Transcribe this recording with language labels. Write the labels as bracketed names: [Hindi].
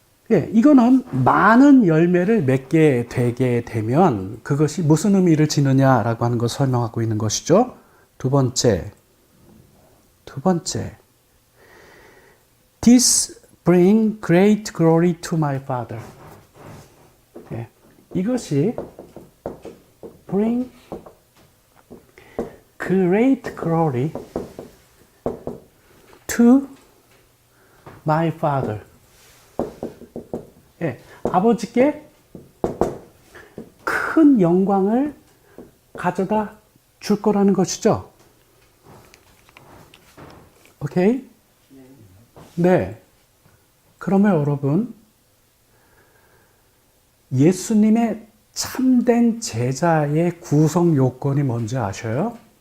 [Korean] 이거는 많은 열매를 맺게 되게 되면 그것이 무슨 의미를 지느냐라고 하는 것을 설명하고 있는 것이죠. 두 번째, [English] This bring great glory to my Father. [Korean] 이것이 [English] bring great glory to my Father. [Korean] 아버지께 큰 영광을 가져다 줄 거라는 것이죠. 오케이? 네. 그러면 여러분, 예수님의 참된 제자의 구성 요건이 뭔지 아셔요?